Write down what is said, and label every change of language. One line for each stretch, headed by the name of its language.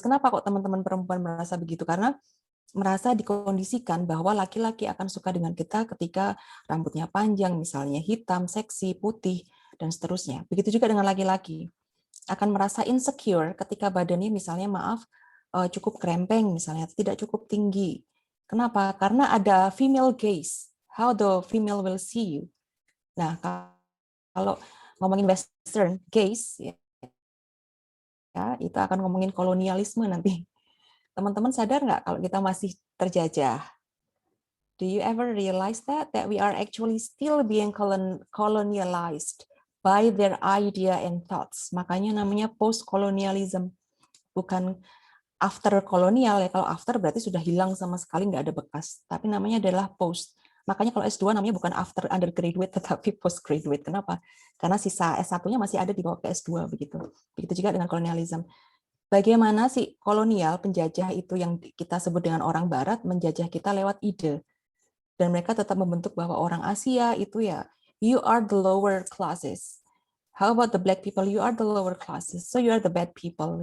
Indonesian: Kenapa kok teman-teman perempuan merasa begitu? Karena merasa dikondisikan bahwa laki-laki akan suka dengan kita ketika rambutnya panjang, misalnya hitam, seksi, putih, dan seterusnya. Begitu juga dengan laki-laki. akan merasa insecure ketika badannya misalnya maaf cukup krempeng misalnya, tidak cukup tinggi. Kenapa? Karena ada female gaze.
English: How the female will see you.
Indonesian: Nah, kalau ngomongin western gaze ya, itu akan ngomongin kolonialisme nanti. Teman-teman sadar nggak kalau kita masih terjajah?
English: Do you ever realize that we are actually still being colonialized by their idea and thoughts?
Indonesian: Makanya namanya post-colonialism, bukan after kolonial ya. Kalau after berarti sudah hilang sama sekali, nggak ada bekas. Tapi namanya adalah post. Makanya kalau S2 namanya bukan after undergraduate, tetapi postgraduate. Kenapa? Karena sisa S1-nya masih ada di bawah ke S2 begitu. Begitu juga dengan kolonialism. Bagaimana sih kolonial penjajah itu yang kita sebut dengan orang Barat menjajah kita lewat ide. Dan mereka tetap membentuk bahwa orang Asia itu ya,
English: you are the lower classes. How about the black people? You are the lower classes. So you are the bad people.